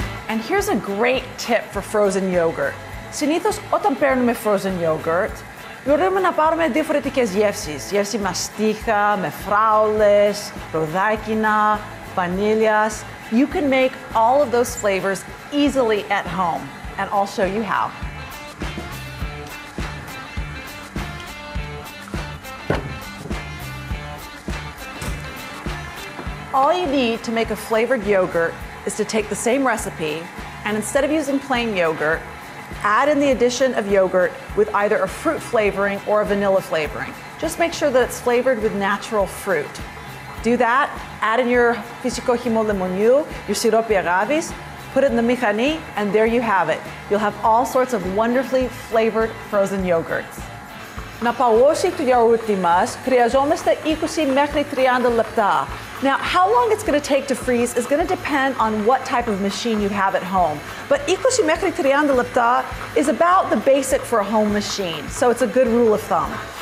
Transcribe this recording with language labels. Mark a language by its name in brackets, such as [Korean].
[English] And here's a great tip for frozen yogurt. [Greek] Συνήθως όταν παίρνουμε frozen yogurt, μπορούμε να πάρουμε διαφορετικές γεύσεις. Γεύση μαστίχα, με φράουλες, ροδάκινα, βανίλιας. [English] You can make all of those flavors easily at home, and I'll show you how. All you need to make a flavored yogurt is to take the same recipe and instead of using plain yogurt, add in the addition of yogurt with either a fruit flavoring or a vanilla flavoring. Just make sure that it's flavored with natural fruit. Do that, add in your [Greek] fysiko himo lemoniou, [English] your siropi agavis, put it in the michani, and there you have it. You'll have all sorts of wonderfully flavored frozen yogurts. [Greek] Να παγώσει το γιαούρτι μας, χρειαζόμαστε 20 μέχρι 30 λεπτά. [English] Now, how long it's going to take to freeze is going to depend on what type of machine you have at home. But [Greek] 20 μέχρι 30 λεπτά [English] is about the basic for a home machine, so it's a good rule of thumb.